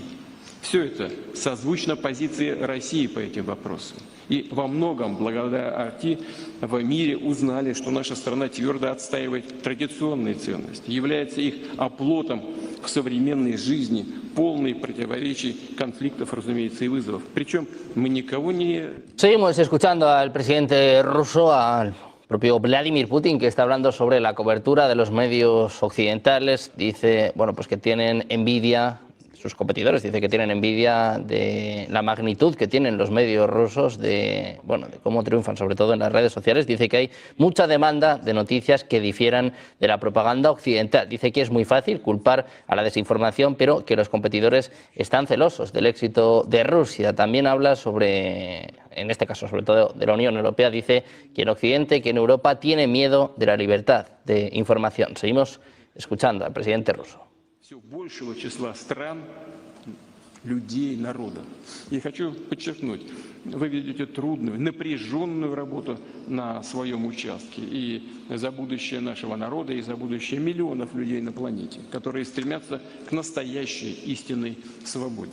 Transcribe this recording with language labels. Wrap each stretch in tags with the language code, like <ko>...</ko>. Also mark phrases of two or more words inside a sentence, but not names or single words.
<ru>Все это созвучно позиции России по этим вопросам. И во многом, благодаря РТ, в мире узнали, что наша страна твердо отстаивает традиционные ценности, является их оплотом в современной жизни, полной противоречий, конфликтов, разумеется, и вызовов. Причем мы никого не...</ru> <es>Seguimos escuchando al presidente ruso, al propio Vladimir Putin, que está hablando sobre la cobertura de los medios occidentales. Dice, bueno, pues que tienen envidia, sus competidores, dice que tienen envidia de la magnitud que tienen los medios rusos, de cómo triunfan, sobre todo en las redes sociales. Dice que hay mucha demanda de noticias que difieran de la propaganda occidental. Dice que es muy fácil culpar a la desinformación, pero que los competidores están celosos del éxito de Rusia. También habla sobre, en este caso sobre todo de la Unión Europea, dice que en Occidente, que en Europa tiene miedo de la libertad de información. Seguimos escuchando al presidente ruso.</es> <ru>Все большего числа стран, людей, народа. И хочу подчеркнуть, вы ведете трудную, напряженную работу на своем участке и за будущее нашего народа, и за будущее миллионов людей на планете, которые стремятся к настоящей истинной свободе.</ru>